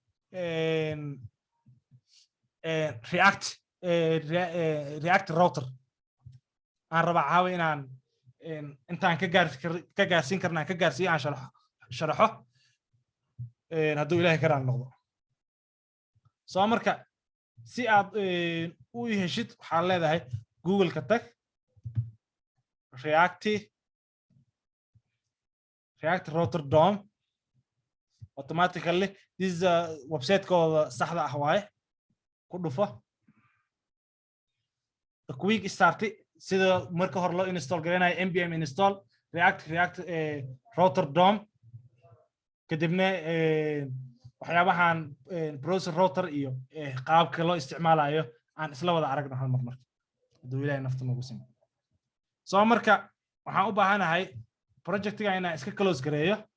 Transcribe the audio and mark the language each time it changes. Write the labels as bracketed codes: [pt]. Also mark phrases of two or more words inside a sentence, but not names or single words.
[so] react router aan rabaa caawa inaan intaan ka gaarsiin karna aan ka gaarsiiyo aan sharaxo hadduu ilaahay ka raali noqdo soo marka si aad u heshid waxaad leedahay google-ka tag react router dom [en] automatically this is [so] website-kooda saxda ah waaye ku dhufo [en] quick start [so] sida marka hore loo install garanayo npm install react router dom kadibna waxyaabahan browser router iyo qaabka loo isticmaalayo aan isla wada aragno hal mar marka haduu ilaahay nafta nagu simo soo marka waxaan u baahanahay projectiga inaan iska close gareeyo